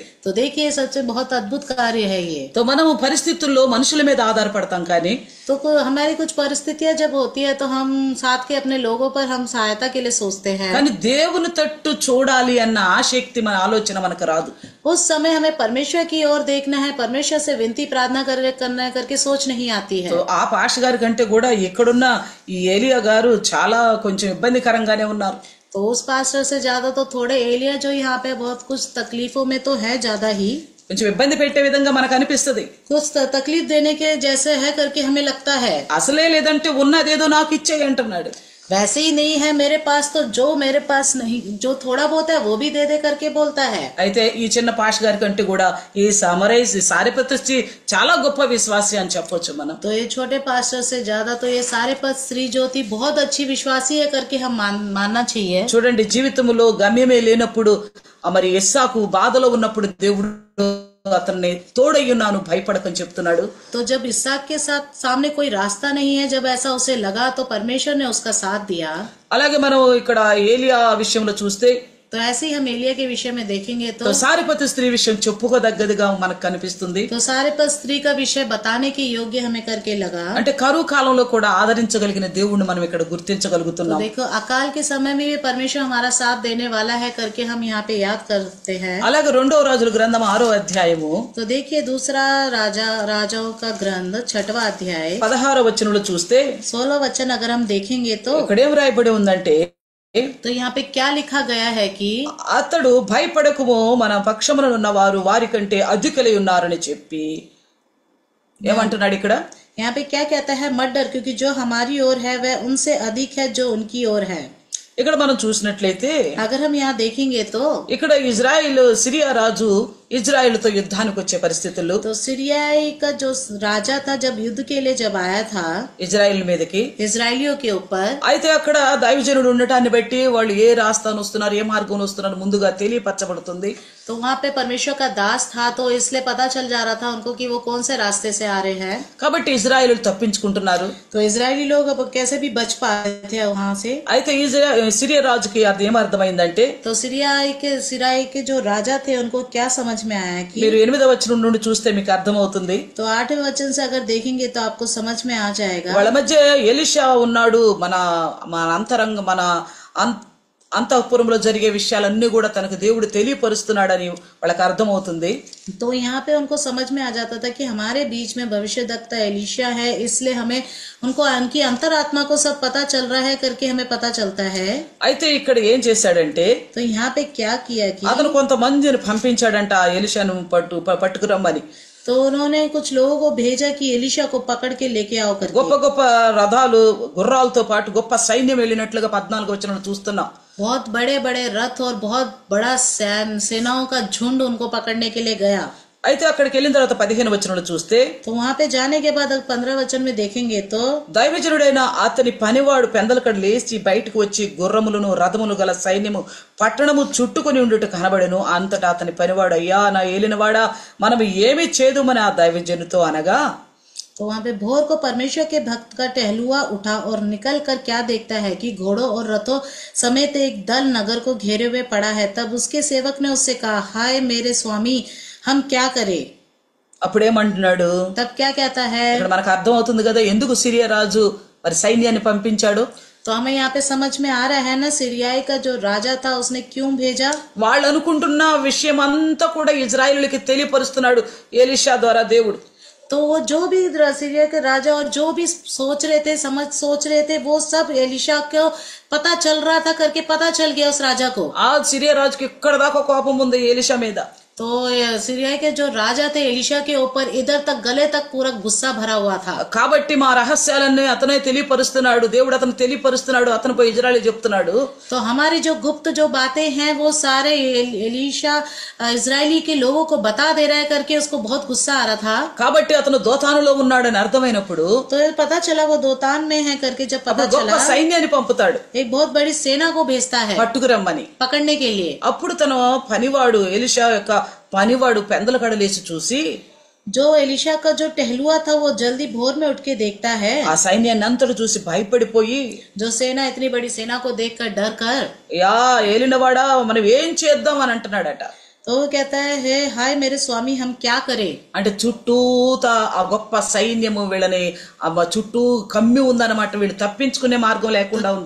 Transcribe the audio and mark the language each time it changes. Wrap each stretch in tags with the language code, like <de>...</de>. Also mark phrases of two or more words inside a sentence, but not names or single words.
<hi>तो देखिए सबसे बहुत अद्भुत कार्य है ये.</hi> <te>तो మనము పరిస్థితుల్లో మనుషుల మీద ఆధారపడతాం, కానీ</te> <hi>तो हमारी कुछ परिस्थितियां जब होती है तो हम साथ के अपने लोगों पर हम सहायता के लिए सोचते हैं,</hi> <te>కానీ దేవుని తట్టు చూడాలి అన్న ఆసక్తి మన ఆలోచన మనకు రాదు.</te> <hi>उस समय हमें परमेश्वर की ओर देखना है, परमेश्वर से विनती प्रार्थना करना करके सोच नहीं आती है. तो</hi> <te>ఆ పాష గారి కంటే కూడా ఇక్కడున్న ఈ ఏలియా గారు చాలా కొంచెం ఇబ్బందికరంగానే ఉన్నారు.</te> <hi>तो उस पास्टर से ज्यादा तो थोड़े एलिया जो यहाँ पे बहुत कुछ तकलीफों में तो है ज्यादा ही,</hi> <te>కొంచెం ఇబ్బంది పెట్టే విధంగా మనకు అనిపిస్తుంది.</te> <hi>कुछ तकलीफ देने के जैसे है करके हमें लगता है.</hi> <te>అసలే లేదంటే ఉన్నదేదో నాకు ఇచ్చేయి అంటున్నాడు.</te> <hi>वैसे ही नहीं है मेरे पास, तो जो मेरे पास नहीं, जो थोड़ा बहुत है वो भी दे दे करके बोलता है.</hi> <te>అయితే ఈ చిన్న పాష గారి కంటే కూడా ఈ సారిపత్రి చాలా గొప్ప విశ్వాసి అని చెప్పొచ్చు మనం.</te> <hi>तो ये छोटे पास्टर से ज्यादा तो ये सारेपत स्त्री जो थी बहुत अच्छी विश्वासी है करके हम मानना चाहिए.</hi> <te>చూడండి, జీవితంలో గమ్యమే లేనప్పుడు మరి ఇస్సాకు బాధలో ఉన్నప్పుడు దేవుడు అతన్ని తోడయ్యున్నాను భయపడకని చెప్తున్నాడు.</te> <hi>तो जब इसहाक के साथ सामने कोई रास्ता नहीं है, जब ऐसा उसे लगा तो परमेश्वर ने उसका साथ दिया.</hi> <te>అలాగే మనం ఇక్కడ ఏలియా విషయంలో చూస్తే,</te> <hi>तो ऐसे ही हम एलिया के विषय में देखेंगे तो</hi> <te>సారిపతి స్త్రీ విషయం చెప్పుకోదగ్గదిగా మనకు కనిపిస్తుంది.</te> <hi>तो सारेपत स्त्री का विषय बताने के योग्य हमें करके लगा.</hi> <te>అంటే కరువు కాలంలో కూడా ఆదరించగలిగిన దేవుణ్ణి మనం ఇక్కడ</te> <hi>तो</hi> <te>గుర్తించగలుగుతున్నాం.</te> <hi>देखो अकाल के समय में भी परमेश्वर हमारा साथ देने वाला है करके हम यहाँ पे याद करते हैं.</hi> <te>అలాగే 2వ రాజుల గ్రంథం 6వ అధ్యాయము</te> <hi>तो देखिए दूसरा राजाओं का ग्रंथ 6वां अध्याय</hi> <te>16వ వచనంలో చూస్తే</te> <hi>16 वचन अगर हम देखेंगे तो</hi> <te>ఇక్కడేం రాయబడి ఉందంటే,</te> <hi>तो यहाँ पे क्या लिखा गया है कि</hi> <te>అతడు భయపడకుము, మన పక్షమున ఉన్నవారు వారి కంటే అధికులై ఉన్నారని చెప్పి ఏమంటున్నాడు ఇక్కడ?</te> <hi>यहाँ पे क्या कहता है, मत डर क्योंकि जो हमारी ओर है वह उनसे अधिक है जो उनकी ओर है.</hi> <te>ఇక్కడ మనం చూసినట్లయితే</te> <hi>अगर हम यहाँ देखेंगे तो</hi> <te>ఇక్కడ సిరియా రాజు ఇజ్రాయిల్తో యుద్ధానికి వచ్చే పరిస్థితులు,</te> <hi>तो सीरियाई का जो राजा था जब युद्ध के लिए जब आया था</hi> <te>ఇజ్రాయిల్ మీదకి,</te> <hi>इजरायलियों के ऊपर,</hi> <te>అయితే అక్కడ దైవజనుడు ఉండటాన్ని బట్టి వాళ్ళు ఏ రాస్తాను వస్తున్నారు, ఏ మార్గం వస్తున్నారు ముందుగా తెలియపరచబడుతుంది.</te> <hi>तो वहाँ पे परमेश्वर का दास था तो इसलिए पता चल जा रहा था उनको कि वो कौन से रास्ते से आ रहे हैं.</hi> <te>కాబట్టి ఇజ్రాయిలు తప్పించుకుంటున్నారు.</te> <hi>तो इजरायली लोग अब कैसे भी बच पाए थे वहाँ से.</hi> <te>అయితే సిరియా రాజుకి అది ఏమర్థమైందంటే,</te> <hi>तो सिरियाई के जो राजा थे उनको क्या समझ में आया कि</hi> <te>మీరు 8వ వచనం నుండి చూస్తే మీకు అర్థమవుతుంది.</te> <hi>तो 8वें वचन से अगर देखेंगे तो आपको समझ में आ जाएगा.</hi> <te>వాళ్ళ మధ్య ఎలీషా ఉన్నాడు, మన అంతరంగ మన అంతఃపురంలో జరిగే విషయాలన్నీ కూడా తనకు దేవుడు తెలియపరుస్తున్నాడని వాళ్ళకి అర్థమవుతుంది.</te> <hi>तो यहाँ पे उनको समझ में आ जाता था कि हमारे बीच में भविष्यद्वक्ता एलीशा है, इसलिए हमें उनकी अंतरात्मा को सब पता चल रहा है करके हमें पता चलता है.</hi> <te>అయితే ఇక్కడ ఏం చేశాడంటే,</te> <hi>तो यहाँ पे क्या किया कि</hi> <te>అతను కొంతమందిని పంపించాడంట ఎలీషాను పట్టుకురమ్మని.</te> <hi>तो उन्होंने कुछ लोगों को भेजा कि एलीशा को पकड़ के लेके आओ करके.</hi> <te>గొప్ప గొప్ప రథాలు గుర్రాలతో పాటు గొప్ప సైన్యం వెళ్ళినట్లుగా 14వ వచనంలో చూస్తున్నాం.</te> <hi>बहुत बड़े बड़े रथ और बहुत बड़ा सेनाओं का झुंड उनको पकड़ने के लिए गया.</hi> <te>అయితే అక్కడికి వెళ్ళిన తర్వాత 15 వచనంలో చూస్తే</te> <hi>तो वहां पे जाने के बाद 15 वचन में देखेंगे तो</hi> <te>దైవజనుడైన అతని పనివాడు పెందలకడ లేచి బయటకు వచ్చి గుర్రములను రథములు గల సైన్యము పట్టణము చుట్టుకొని ఉండుట కనబడెను. అంతటా అతని పనివాడు, అయ్యా నా ఏలినవాడా, మనం ఏమి చేదుమని ఆ దైవజనుతో అనగా,</te> <hi>तो वहां पे भोर को परमेश्वर के भक्त का टहलुआ उठा और निकल कर क्या देखता है कि घोड़ों और रथों समेत एक दल नगर को घेरे हुए पड़ा है। तब उसके सेवक ने उससे कहा, हाय मेरे स्वामी, हम क्या करें?</hi> <te>అప్పుడేమంటున్నాడు,</te> <hi>तब क्या कहता है?</hi> <te>ఇక్కడ మనకు అర్థం అవుతుంది కదా ఎందుకు సిరియా రాజు మరి సైన్యాన్ని పంపించాడు.</te> <hi>तो हमें यहाँ पे समझ में आ रहा है ना, सीरियाई का जो राजा था उसने क्यों भेजा?</hi> <te>వాళ్ళు అనుకుంటున్న విషయం అంతా కూడా ఇజ్రాయేలులకి తెలియపరుస్తున్నాడు ఎలీషా ద్వారా దేవుడు.</te> <hi>तो वो जो भी सीरिया के राजा और जो भी सोच रहे थे वो सब एलिशा को पता चल रहा था, करके पता चल गया उस राजा को।</hi> <te>ఆ సిరియా రాజుకి ఇక్కడ దాకా కోపం ఉంది ఎలీషా మీద.</te> <hi>तो सीरिया के जो राजा थे एलिशा के ऊपर इधर तक गले तक पूरा गुस्सा भरा हुआ था।</hi> <te>కాబట్టి మా రహస్యాలన్నీ అతనే తెలియపరుస్తున్నాడు, దేవుడు అతను తెలియపరుస్తున్నాడు, అతను పోయి ఇజ్రాయేలు చెప్తున్నాడు.</te> <hi>तो हमारी जो गुप्त जो बातें हैं वो सारे एलिशा इजरायली के लोगों को बता दे रहा है, करके उसको बहुत गुस्सा आ रहा था।</hi> <te>కాబట్టి అతను దోతానులో ఉన్నాడని అర్థమైనప్పుడు</te> <hi>तो पता चला वो दोतान में है, करके जब पता</hi> <te>గొప్ప</te> <hi>चला</hi> <te>సైన్యాన్ని పంపుతాడు</te> <hi>एक बहुत बड़ी सेना को भेजता है</hi> <te>పట్టుకురమ్మని.</te> <hi>पकड़ने के लिए।</hi> <te>అప్పుడు తన పనివాడు ఎలీషా యొక్క పనివాడు పెందలకడ లేచి చూసి</te> <hi>जो एलिशा का जो टहलुआ था वो जल्दी भोर में उठ के देखता है,</hi> <te>ఆ సైన్యాన్ని అంతటి చూసి భయపడిపోయి,</te> <hi>जो सेना इतनी बड़ी सेना को देखकर डर कर,</hi> <te>యా ఏలినవాడా మనం ఏం చేద్దాం అని అంటున్నాడట.</te> <hi>तो वो कहता है, हे हाय मेरे स्वामी, हम क्या करें?</hi> <te>అంటే చుట్టూతా ఆ గొప్ప సైన్యము వీళ్ళని చుట్టూ కమ్మి ఉందన్నమాట, వీళ్ళు తప్పించుకునే మార్గం లేకుండా ఉంది.</te>